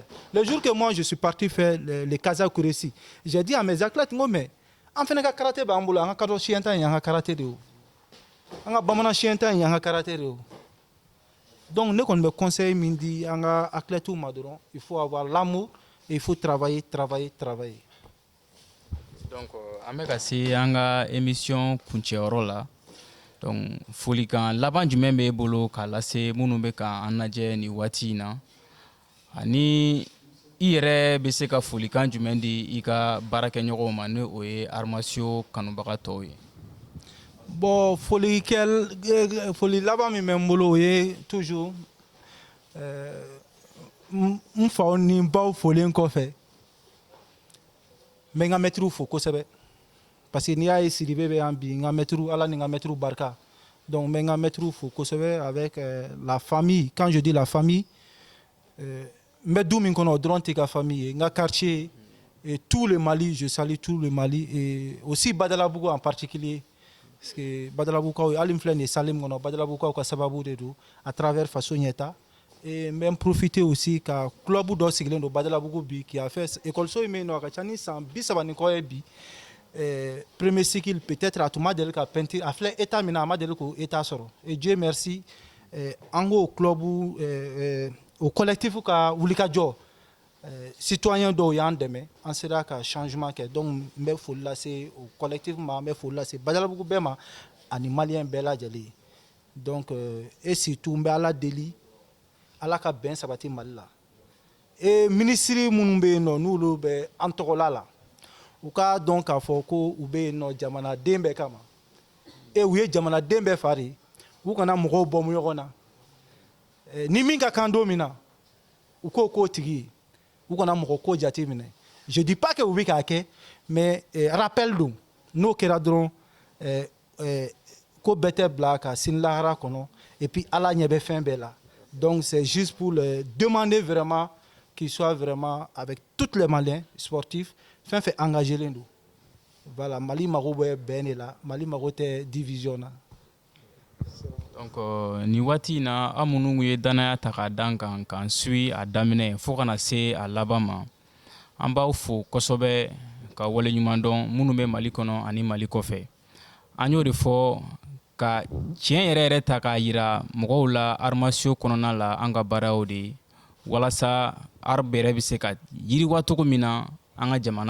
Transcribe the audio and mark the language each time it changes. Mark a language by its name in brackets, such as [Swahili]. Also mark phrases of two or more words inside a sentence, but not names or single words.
[French] Le jour que moi, je suis parti faire les Kazakh Kuressi, j'ai dit à mes athlètes, mais en fait, le karaté, il y a un karaté. Il y a un karaté. Donc, nous, on me conseille, Mindy, il faut avoir l'amour et il faut travailler. Donc, [Bambara] an bɛ ka se an ka émission kuncɛyɔrɔ la. Donc, folikan laban jumɛn b'e bolo k'a lase minnu bɛ k'an lajɛ nin waati in na ani i yɛrɛ bɛ se ka folikan jumɛn di i ka baarakɛɲɔgɔnw ma ni o ye armasio kanubaga tɔw ye. Bon, foli laban min bɛ n bolo o ye toujours n faw ni n baw folen kɔfɛ n bɛ n ka mɛtiriw fo kosɛbɛ parce que n'i y'a ye Sidibe bɛ yan bi n ka mɛtiriw Ala ni n ka mɛtiriw barika donc n bɛ n ka mɛtiriw fo kosɛbɛ [French] avec la famille. Quand je dis la famille [Bambara] n bɛ du min kɔnɔ o dɔrɔn tɛ ka famille ye n ka quartier [French] et tout le Mali, je salue tout le Mali et aussi Badalabugu en particulier. Parce que Badalabugu hali n filɛ nin ye Salim kɔnɔ Badalabugu ka sababu de don à travers Faso Ɲɛta et n bɛ n profiter aussi ka club dɔ sigilen don Badalabugu bi qui a fait école in bɛ yen nɔ a ka ca ni san 30 ni kɔ ye bi premier cycle peut-être a tun ma deli ka peinture a filɛ état min na a ma deli k'o état sɔrɔ et Dieu merci an k'o club o collectif ka wulikajɔ citoyen dɔw y'an dɛmɛ an sera ka changement kɛ donc n bɛ foli lase o collectif ma n bɛ foli lase Badalabugu bɛɛ ma ani maliyɛn bɛɛ lajɛlen donc et surtout n bɛ Ala deli Ala ka bɛn sabati Mali la et ministre minnu bɛ yen nɔ n'olu bɛ an tɔgɔla la u ka dɔn k'a fɔ ko u bɛ yen nɔ jamanaden bɛɛ kama et u ye jamanaden bɛɛ fari u kana mɔgɔw bɔ ɲɔgɔn na ni min ka kan don min na u k'o k'o tigi ye u kana mɔgɔ ko jate minɛ je dis pas que u bɛ k'a kɛ mais rappel don n'o kɛra dɔrɔn ko bɛɛ tɛ bila ka sini lahara kɔnɔ et puis Ala ɲɛ bɛ fɛn bɛɛ la donc c'est juste pour le demander vraiment qu'ils soient vraiment avec tous les Maliens sportifs fɛn fɛn engagé len don voilà Mali mago bɛ bɛn de la Mali mago tɛ division na. Donc ni waati in na an minnu ye danaya ta k'a d'an kan k'an suit a daminɛ fo kana se a laban ma an b'aw fo kosɛbɛ ka waleɲuman dɔn minnu bɛ Mali kɔnɔ ani Mali kɔfɛ an y'o de fɔ ka tiɲɛ yɛrɛ ta k'a yira mɔgɔw la armasio kɔnɔna la an ka baaraw de walasa arb yɛrɛ bɛ se ka yiriwa cogo min na an ka jamana